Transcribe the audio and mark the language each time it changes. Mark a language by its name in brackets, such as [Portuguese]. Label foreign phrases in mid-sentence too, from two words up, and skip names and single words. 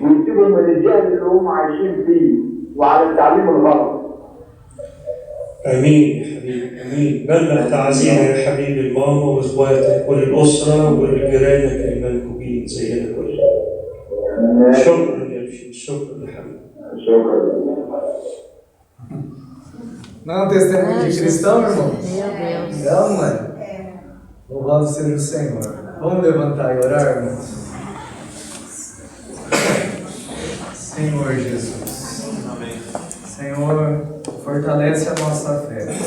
[Arabic] ويسيبهم من الجهل اللي هم عايشين فيه وعلى التعليم الغلط. امين يا حبيبي امين. بلغ تعزينا يا حبيبي الماما واخواتك وللاسره ولجيرانك المنكوبين زينا كلنا. شكرا يا بشير، شكرا يا حبيبي. شكرا. [Portuguese] Não é um testemunho de cristão, irmão? Meu Deus. Não, não é? Louvado seja o Senhor. Vamos levantar e orar, irmãos? Senhor Jesus. Amém. Senhor, fortalece a nossa fé.